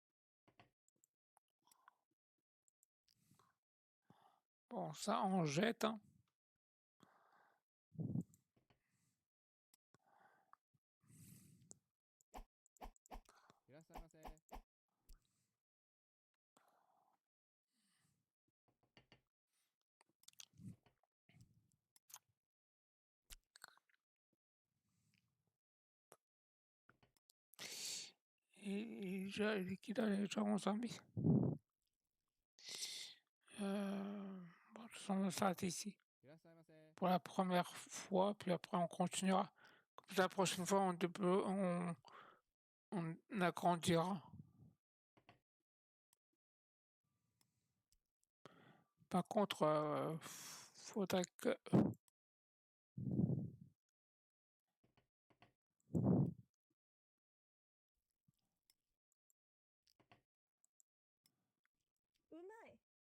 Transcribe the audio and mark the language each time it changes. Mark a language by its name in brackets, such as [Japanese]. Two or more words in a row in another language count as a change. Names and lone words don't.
[French] Bon, ça, on jette, hein. [Japanese] いらっしゃいませ。 [French] Et qui donne les gens aux amis. Bon, de toute façon, on s'arrête ici [Japanese] いらっしゃいませ。 [French] pour la première fois, puis après on continuera. Comme ça, la prochaine fois, on agrandira. Par contre, faudrait que. [Japanese] うまい。